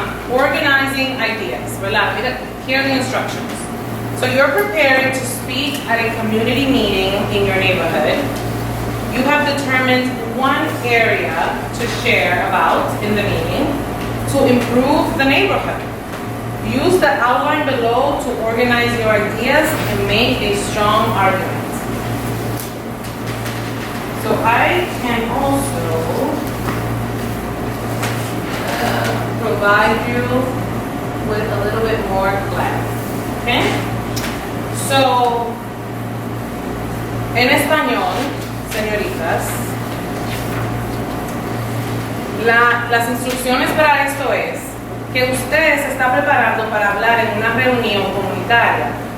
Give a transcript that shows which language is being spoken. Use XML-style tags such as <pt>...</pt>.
<en>Organizing ideas, ¿verdad? Mira, here are the instructions. So you're preparing to speak at a community meeting in your neighborhood. You have determined one area to share about in the meeting to improve the neighborhood. Use the outline below to organize your ideas and make a strong argument. So I can also provide you with a little bit more clarity, okay?</en> <es>So, en español, señoritas, las instrucciones para esto es que usted se está preparando para hablar en una reunión comunitaria.</es>